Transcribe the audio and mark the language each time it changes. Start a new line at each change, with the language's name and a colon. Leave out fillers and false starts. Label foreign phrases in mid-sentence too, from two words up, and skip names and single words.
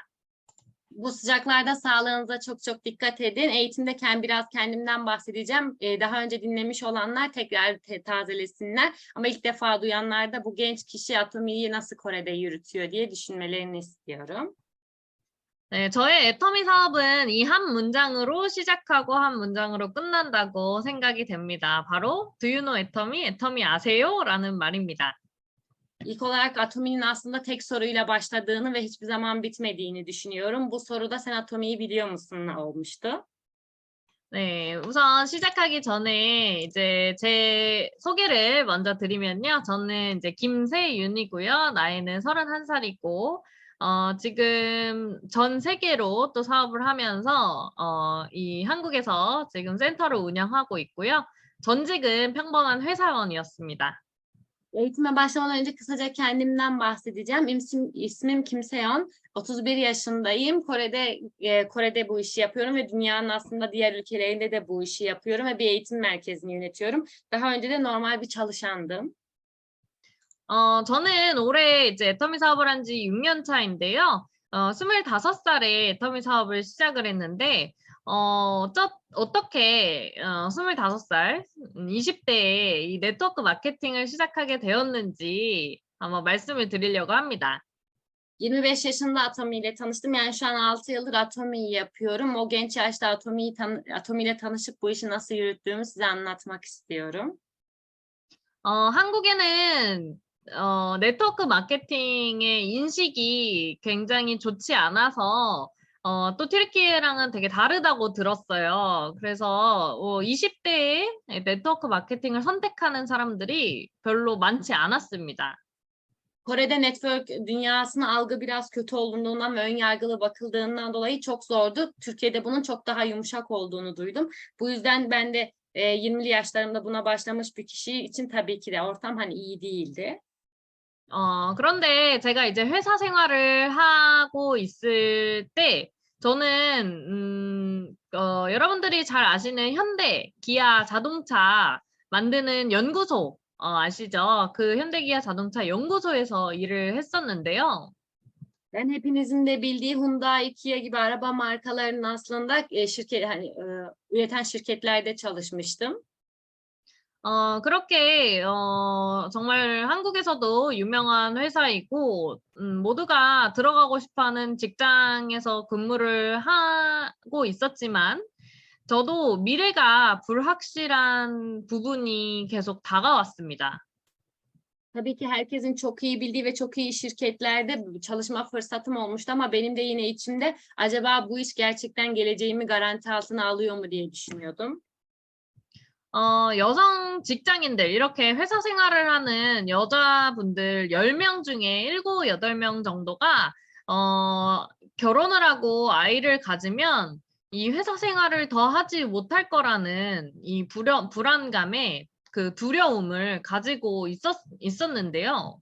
Turkish: Bu sıcaklarda sağlığınıza çok çok dikkat edin. Eğitimde biraz kendimden bahsedeceğim. Daha önce dinlemiş olanlar tekrar tazelesinler. Ama ilk defa duyanlar da bu genç kişi atomiyi nasıl Kore'de yürütüyor diye düşünmelerini istiyorum.
Korean: 네, 저의 애터미 사업은 이 한 문장으로 시작하고 한 문장으로 끝난다고 생각이 됩니다. 바로
English: Do you know
Korean: 애터미? 애터미 아세요? 라는 말입니다.
Turkish: İlk olarak atominin aslında tek soruyla başladığını ve hiçbir zaman bitmediğini düşünüyorum. Bu soruda sen atomiyi biliyor musun olmuştu.
Korean: 네, 우선 시작하기 전에 이제 제 소개를 먼저 드리면요. 저는 이제 김세윤이고요. 나이는 31살이고, 지금 전 세계로 또 sa업을 하면서, 이 한국에서 지금 센터를 운영하고 있고요. 전직은 평범한 회사원이었습니다.
Turkish: Eğitime başlamadan önce kısaca kendimden bahsedeceğim. İsmim Kim Se-yoon. 31 yaşındayım. Kore'de bu işi yapıyorum ve dünyanın aslında diğer ülkelerinde de bu işi yapıyorum ve bir eğitim merkezini yönetiyorum. Daha önce de normal bir çalışandım.
Korean: 저는 올해 이제 애터미 사업을 한 지 6년 차인데요. 25살에 애터미 사업을 시작을 했는데, 어떻게 25살, 20대에 이 네트워크 마케팅을 시작하게 되었는지 한번 말씀을 드리려고 합니다.
Turkish: 25 yaşında Atomi ile tanıştım. Yani şu an 6 yıldır Atomi'yi yapıyorum. O genç yaşta Atomi ile tanışıp bu işi nasıl yürüttüğümü size anlatmak istiyorum.
Korean: 한국에는 네트워크 마케팅의 인식이 굉장히 좋지 않아서 또 튀르키예랑은 되게 다르다고 들었어요. 그래서 20대에 네트워크 마케팅을 선택하는 사람들이 별로 많지 않았습니다.
Turkish: Kore'de network dünyasına algı biraz kötü olduğundan ve önyargılı bakıldığından dolayı çok zordu. Türkiye'de bunun çok daha yumuşak olduğunu duydum. Bu yüzden ben de 20'li yaşlarımda buna başlamış bir kişi için tabii ki de ortam hani iyi değildi.
Korean: 그런데 제가 이제 회사 생활을 하고 있을 때 저는 여러분들이 잘 아시는 현대, 기아 자동차 만드는 연구소 아시죠? 그 현대 기아 자동차 연구소에서 일을 했었는데요.
Turkish: Ben hepinizin de bildiği Hyundai, Kia gibi araba markalarının aslında üreten şirketlerde çalışmıştım.
Korean: 그렇게, 정말 한국에서도 유명한 회사이고, 모두가 들어가고 싶어 하는 직장에서 근무를 하고 있었지만, 저도 미래가 불확실한 부분이 계속 다가왔습니다.
Turkish: Tabii ki herkesin çok iyi bildiği ve çok iyi şirketlerde çalışma fırsatım olmuştu ama benim de yine içimde acaba bu iş gerçekten geleceğimi garanti altına alıyor mu diye düşünüyordum.
Korean: 여성 직장인들, 이렇게 회사 생활을 하는 여자분들 10명 중에 7, 8명 정도가, 결혼을 하고 아이를 가지면 이 회사 생활을 더 ha지 못할 거라는 이 불안감에 그 두려움을 가지고 있었는데요.